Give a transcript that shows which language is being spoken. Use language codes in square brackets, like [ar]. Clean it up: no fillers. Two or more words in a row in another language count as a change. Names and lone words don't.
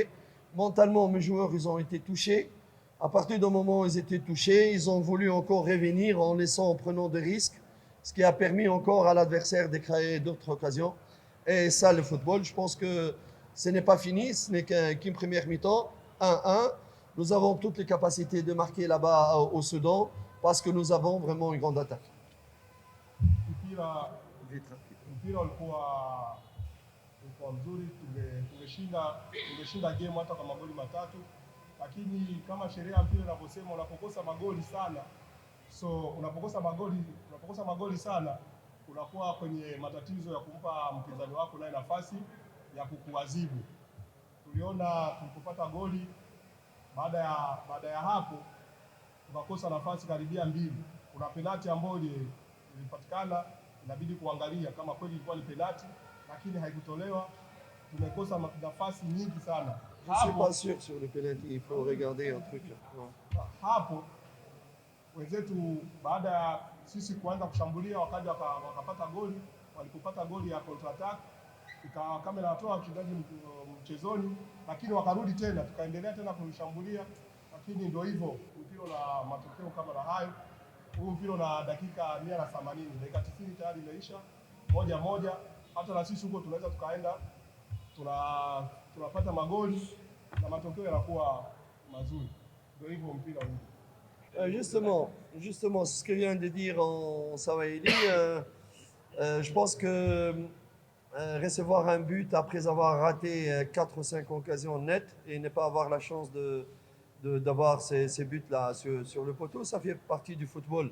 [fr] Mentalement, mes joueurs, ils ont été touchés. À partir du moment où ils étaient touchés, ils ont voulu encore revenir en prenant des risques, ce qui a permis encore à l'adversaire de créer d'autres occasions. Et ça, le football, je pense que ce n'est pas fini, ce n'est qu'une première mi-temps, 1-1. Nous avons toutes les capacités de marquer là-bas au Soudan parce que nous avons vraiment une grande attaque. [sw] Mpira ulikuwa mzuri, tumeshinda game hata kwa magoli matatu, lakini kama sheria ya mpira inavyosema, unapokosa magoli sana unakuwa kwenye matatizo ya kumpa mpinzani wako naye nafasi ya kukuadhibu. Tuliona tulipopata goli, baada ya hapo tukakosa nafasi karibia mbili. Kuna penalti ambayo ilipatikana, inabidi kuangalia kama kweli ilikuwa ni penalti, lakini haikutolewa. Tumekosa nafasi nyingi sana. [fr] Je ne suis pas sûr sur le penalty, il faut regarder un truc là. [sw] Hapo wenzetu baada ya sisi kuanza kushambulia wakaja wakapata goli. Walipopata goli ya [en] counter attack, [sw] ikawa kama inatoa wachezaji mchezoni, lakini wakarudi tena, tukaendelea tena kushambulia, lakini ndio hivyo mpira na matokeo kama na hayo. Huu mpira na dakika 180, dakika 90 tayari imeisha 1-1. Hata na sisi huko tunaweza tukaenda tunapata magoli na matokeo yanakuwa mazuri. Ndio hivyo mpira huu. [fr] Justement, c'est ce que vient de dire en Sawahili. Je pense que recevoir un but après avoir raté 4 ou 5 occasions nettes et ne pas avoir la chance d'avoir ces buts-là sur le poteau, ça fait partie du football.